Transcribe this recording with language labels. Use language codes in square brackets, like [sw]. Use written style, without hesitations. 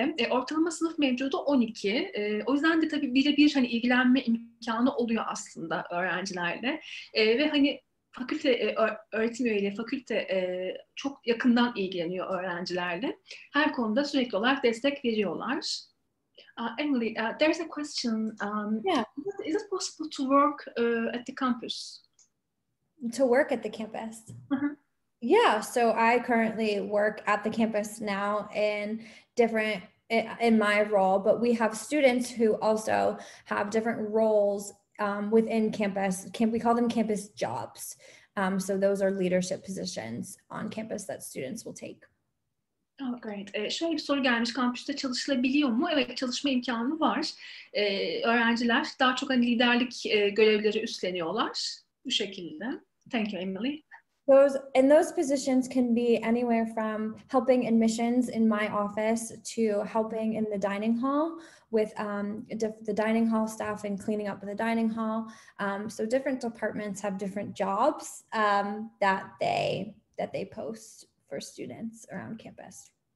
[tr] Ortalama sınıf mevcudu 12. O yüzden de tabii birebir hani ilgilenme imkanı oluyor aslında öğrencilerle. Ve hani fakülte öğretim üyeleri, fakülte çok yakından ilgileniyor öğrencilerle. Her konuda sürekli olarak destek veriyorlar. [en] Emily, there's a question. Yeah. Is it possible to work at the campus? To work at the campus? Yeah, so I currently work at the campus now in my role, but we have students who also have different roles within campus. We call them campus jobs. So those are leadership positions on campus that students will take. Oh, great. [tr] Şöyle bir soru gelmiş. Kampüste çalışılabiliyor mu? Evet, çalışma imkanı var. Öğrenciler daha çok hani liderlik görevleri üstleniyorlar. Bu şekilde. [en] Thank you, Emily. Those positions can be anywhere from helping admissions in my office to helping in the dining hall with the dining hall staff and cleaning up the dining hall. So different departments have different jobs that they post for students around campus.